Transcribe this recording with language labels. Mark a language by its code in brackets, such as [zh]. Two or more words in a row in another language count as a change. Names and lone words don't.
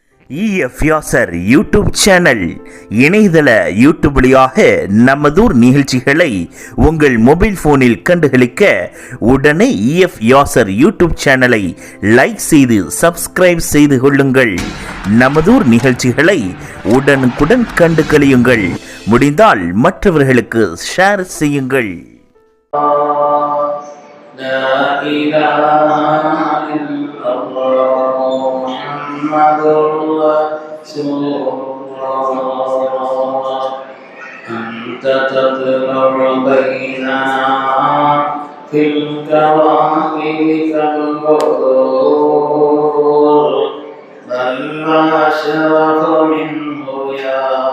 [ta] இஎஃப் யாசர் யூடியூப் சேனல் இணையதள யூடியூப் வழியாக நமதூர் நிகழ்ச்சிகளை உங்கள் [en] mobile phoneில் [ta] கண்டுகளிக்க உடனே இஎஃப் யாசர் யூடியூப் சேனலை லைக் செய்து சப்ஸ்கிரைப் செய்து கொள்ளுங்கள். நமதூர் நிகழ்ச்சிகளை உடனுக்குடன் கண்டு களியுங்கள். முடிந்தால் மற்றவர்களுக்கு ஷேர் செய்யுங்கள். [ar] محمد رسول الله أنت تطلع بيننا في الكواكب كالبدور بل ما أشرف منه يا